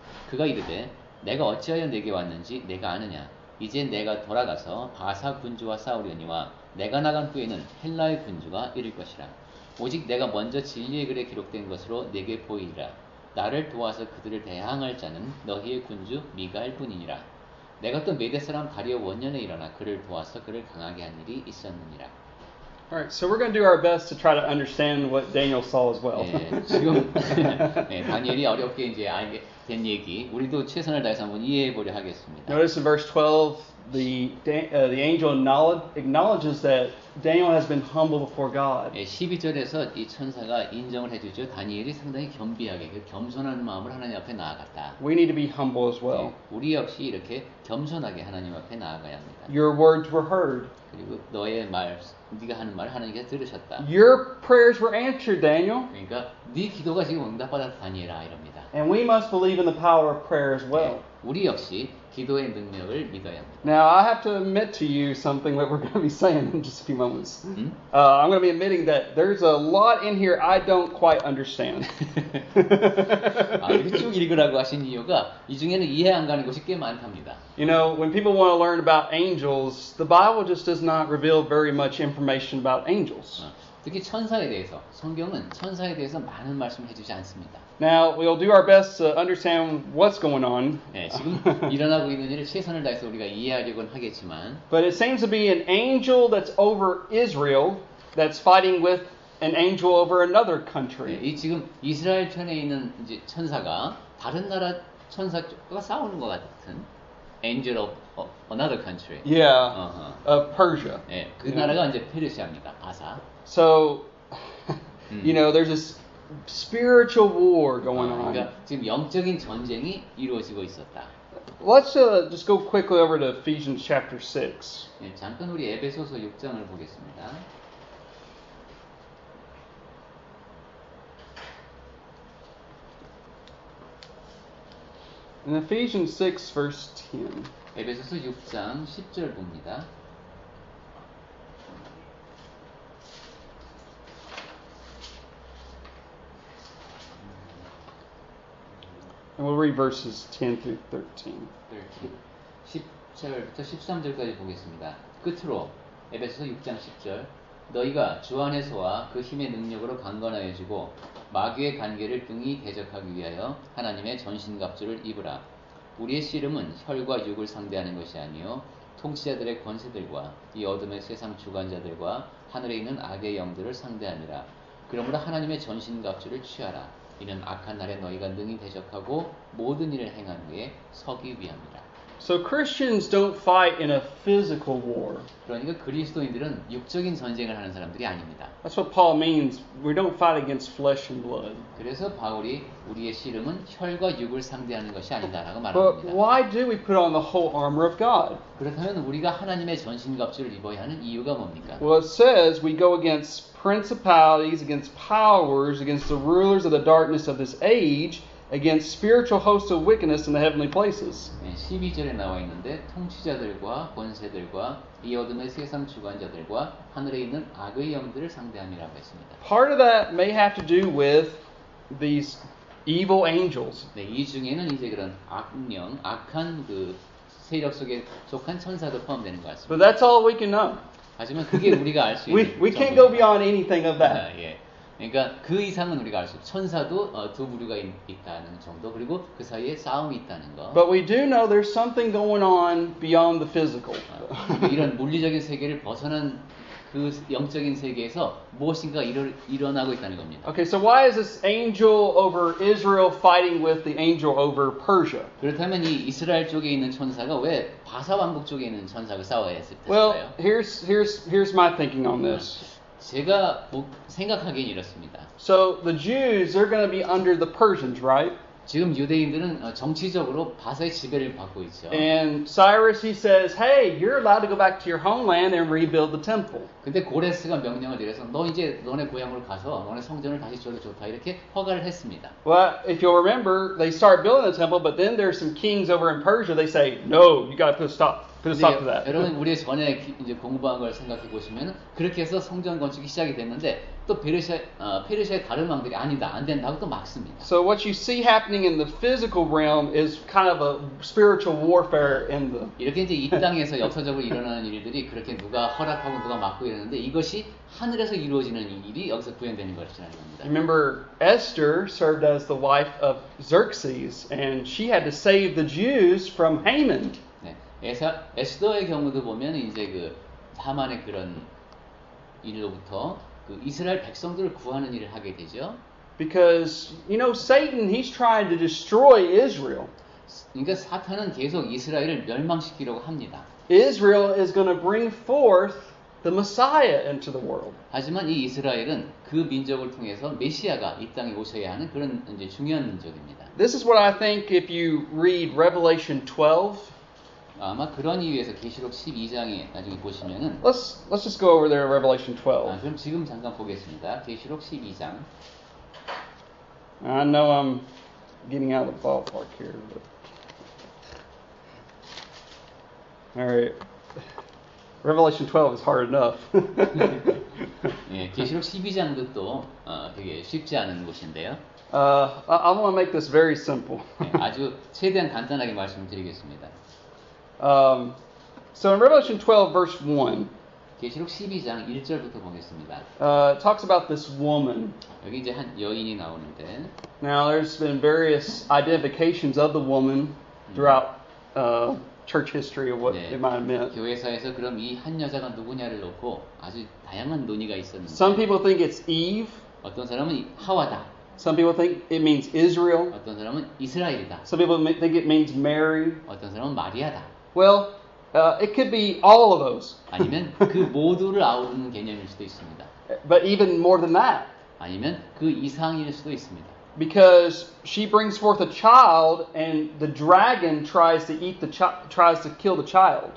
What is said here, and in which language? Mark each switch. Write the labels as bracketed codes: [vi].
[ko] 그가 이르되 내가 어찌하여 내게 왔는지 내가 아느냐. 이제 내가 돌아가서 바사 군주와 싸우려니와 내가 나간 후에는 헬라의 군주가 이를 것이라. 오직 내가 먼저 진리의 글에 기록된 것으로 내게 보이리라. 나를 도와서 그들을 대항할 자는 너희의 군주 미가엘 뿐이니라. 내가 또 메대 사람 다리오 원년에 일어나 그를 도와서 그를 강하게 한 일이 있었느니라. [en] Alright, so we're going to do our best to try to understand what Daniel saw as well. [ko] 예, 지금 다니엘이 어렵게 이제 알게 된 얘기 우리도 최선을 다해서 한번 이해해 보려 하겠습니다. [en] Notice in verse 12, the angel acknowledges that Daniel has been humble before God. [ko] 예, 12절에서 이 천사가 인정을 해주죠. 다니엘이 상당히 겸비하게 그 겸손한 마음으로 하나님 앞에 나아갔다. [en] We need to be humble as well. [ko] 예, 우리 역시 이렇게 겸손하게 하나님 앞에 나아가야 합니다. [en] Your words were heard. [ko] 그리고 너의 말, 네가 하는 말 하나님께서 들으셨다. [en] Your prayers were answered, Daniel. [ko] 그러니까 네 기도가 지금 응답받았다 다니엘아 이럽니다. [en] And we must believe in the power of prayer as well. [ko] 예, 우리 역시 기도의 능력을 믿어야 합니다. [en] Now, I have to admit to you something that we're going to be saying in just a few moments. I'm going to be admitting that there's a lot in here I don't quite understand. [ko] 이렇게 쭉 읽으라고 하신 이유가 이 중에는 이해 안 가는 것이 꽤 많답니다. [en] You know, when people want to learn about angels, the Bible just does not reveal very much information about angels. [ko] 특히 천사에 대해서 성경은 천사에 대해서 많은 말씀을 해주지 않습니다. [en] Now, we'll do our best to understand what's going on. [ko] 네, 지금 일어나고 있는 일을 최선을 다해서 우리가 이해하려고는 하겠지만 [en] But it seems to be an angel that's over Israel that's fighting with an angel over another country. [ko] 이 지금 이스라엘 편에 있는 이제 천사가 다른 나라 천사과 싸우는 것 같은 [en] angel of another country. Yeah, of Persia. [ko] 네, 그 나라가 이제 페르시아입니다. 바사. [en] So, you know, there's this spiritual war going on. [ko] 그러니까 지금 영적인 전쟁이 이루어지고 있었다. [en] Let's just go quickly over to Ephesians chapter 6. [ko] 네, 잠깐 우리 에베소서 6장을 보겠습니다. [en] In Ephesians 6, verse 10. [ko] 에베소서 6장 10절 봅니다. [en] And we'll read verses 10 through 13. [ko] 10절부터 13절까지 보겠습니다. 끝으로 에베소서 6장 10절 너희가 주 안에서와 그 힘의 능력으로 강건하여지고 마귀의 관계를 등이 대적하기 위하여 하나님의 전신갑주를 입으라. 우리의 씨름은 혈과 육을 상대하는 것이 아니요 통치자들의 권세들과 이 어둠의 세상 주관자들과 하늘에 있는 악의 영들을 상대하니라. 그러므로 하나님의 전신갑주를 취하라. 이는 악한 날에 너희가 능히 대적하고 모든 일을 행한 후에 서기 위함이라. [en] So Christians don't fight in a physical war. [ko] 그러니까 그리스도인들은 육적인 전쟁을 하는 사람들이 아닙니다. [en] That's what Paul means. We don't fight against flesh and blood. [ko] 그래서 바울이 우리의 씨름은 혈과 육을 상대하는 것이 아니다라고 [en] But [ko] 말합니다. [en] why do we put on the whole armor of God? [ko] 그렇다면 우리가 하나님의 전신갑주를 입어야 하는 이유가 뭡니까? [en] Well, it says we go against principalities, against powers, against the rulers of the darkness of this age, against spiritual hosts of wickedness in the heavenly places. [ko] 12절에 나와 있는데 통치자들과 권세들과 이 어둠의 세상 주관자들과 하늘에 있는 악의 영들을 상대함이라고 했습니다. [en] Part of that may have to do with these evil angels. [ko] 네, 이 중에는 이제 그런 악령, 악한 그 세력 속에 속한 천사도 포함되는 것 같습니다. [en] But that's all we can know. [ko] 하지만 그게 우리가 알 수 있는 [en] We can't go beyond anything of that. [ko] 예. 그러니까 그 이상은 우리가 알 수 없어요. 천사도 두 부류가 있다는 정도, 그리고 그 사이에 싸움이 있다는 거. [en] But we do know there's something going on beyond the physical. [ko] 이런 물리적인 세계를 벗어난 그 영적인 세계에서 무엇인가 일어나고 있다는 겁니다. [en] Okay, so why is this angel over Israel fighting with the angel over Persia? [ko] 그렇다면 이 이스라엘 쪽에 있는 천사가 왜 바사 왕국 쪽에 있는 천사가 싸워야 했을까요? [en] Well, here's my thinking on this. [ko] 제가 생각하기엔 이렇습니다. [en] So the Jews, they're going to be under the Persians, right? [ko] 지금 유대인들은 정치적으로 바사의 지배를 받고 있죠. [en] And Cyrus, he says, hey, you're allowed to go back to your homeland and rebuild the temple. [ko] 근데 고레스가 명령을 내려서 너 이제 너네 고향으로 가서 너네 성전을 다시 지어도 좋다 이렇게 허가를 했습니다. [en] Well, if you'll remember, they start building the temple, but then there's some kings over in Persia. They say, no, you got to put a stop to that. [ko] 여러분 우리 전에 이제 공부한 걸 생각해 보시면 그렇게 해서 성전 건축이 시작이 됐는데 또 페르시아의 다른 왕들이 아니다 안 된다고 또 막습니다. [en] So what you see happening in the physical realm is kind of a spiritual warfare in the. [ko] 이렇게 이제 이 땅에서 역사적으로 일어나는 일들이 그렇게 누가 허락하고 누가 막고 이러는데 이것이 하늘에서 이루어지는 일이 여기서 구현되는 것이라는 겁니다. [en] Remember, Esther served as the wife of Xerxes, and she had to save the Jews from Haman. [ko] 네, 에스더의 경우도 보면 이제 그 하만의 그런 일로부터 그 이스라엘 백성들을 구하는 일을 하게 되죠. [en] Because, you know, Satan, he's trying to destroy Israel. [ko] 그러니까 사탄은 계속 이스라엘을 멸망시키려고 합니다. [en] Israel is going to bring forth the Messiah into the world. [ko] 하지만 이 이스라엘은 그 민족을 통해서 메시아가 이 땅에 오셔야 하는 그런 이제 중요한 민족입니다. [en] This is what I think if you read Revelation 12. [ko] 아마 그런 이유에서 계시록 12장에 나중에 보시면은 [en] Let's just go over there in Revelation 12. [ko] 그럼 지금 잠깐 보겠습니다. 계시록 12장. [en] I know I'm getting out of the ballpark here, but All right. Revelation 12 is hard enough. [ko] 예, 계시록 12장도 또 되게 쉽지 않은 곳인데요. [en] I want to make this very simple. [ko] 예, 아주 최대한 간단하게 말씀드리겠습니다. [en] So in Revelation 12, verse 1, [ko] 계시록 12장 1절부터 보겠습니다. [en] it talks about this woman. [ko] 여기 이제 한 여인이 나오는데 [en] Now, there's been various identifications of the woman throughout church history of what [ko] 네, [en] it might have meant. [ko] 교회사에서 그럼 이 한 여자가 누구냐를 놓고 아주 다양한 논의가 있었는데 [en] Some people think it's Eve. [ko] 어떤 사람은 하와다, [en] Some people think it means Israel. [ko] 어떤 사람은 이스라엘이다, [en] Some people think it means Mary. [ko] 어떤 사람은 마리아다. [en] Well, it could be all of those. [ko] 아니면 그 모두를 아우르는 개념일 수도 있습니다. [en] But even more than that. [ko] 아니면 그 이상일 수도 있습니다. [en] Because she brings forth a child, and the dragon tries to kill the child.